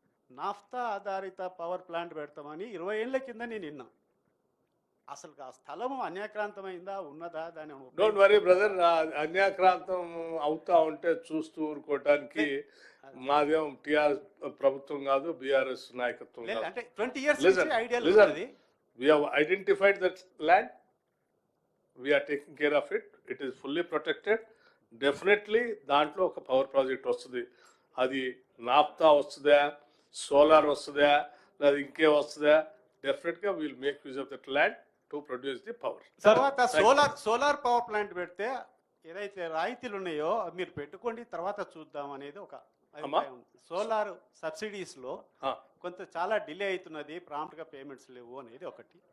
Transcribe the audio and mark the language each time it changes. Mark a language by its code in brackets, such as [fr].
[te] Naphtha ఆధారిత power plant పెడతామని 20 ఏళ్ల కింద నేను విన్నా. అసలు ఆ స్థలము అన్యాక్రాంతమైందా, ఉన్నదా? దాని [en] don't worry brother, [te] అన్యాక్రాంతం అవుతా ఉంటే చూస్తూ ఊరుకోవటానికి మాదేం టిఆర్ఎస్ ప్రభుత్వం కాదు, బీఆర్ఎస్ నాయకత్వం కాదు. అంటే 20 years నుంచి ఐడియా ఉంది. [en] We have identified that land, we are taking care of it, it is fully protected. [te] Definitely దాంట్లో ఒక పవర్ ప్రాజెక్ట్ వస్తుంది. అది నాఫ్తా వస్తుందా, సోలార్ వస్తుందా, లేదా ఇంకే వస్తుందా, [en] డెఫినెట్గా will make use of that land to produce the power. [te] తర్వాత సోలార్ పవర్ ప్లాంట్ పెడితే ఏదైతే రాయితీలు ఉన్నాయో మీరు పెట్టుకోండి, తర్వాత చూద్దాం అనేది ఒక సోలార్ సబ్సిడీస్ లో కొంత చాలా డిలే అవుతున్నది, ప్రాంప్ట్ గా పేమెంట్స్ లేవు అనేది ఒకటి.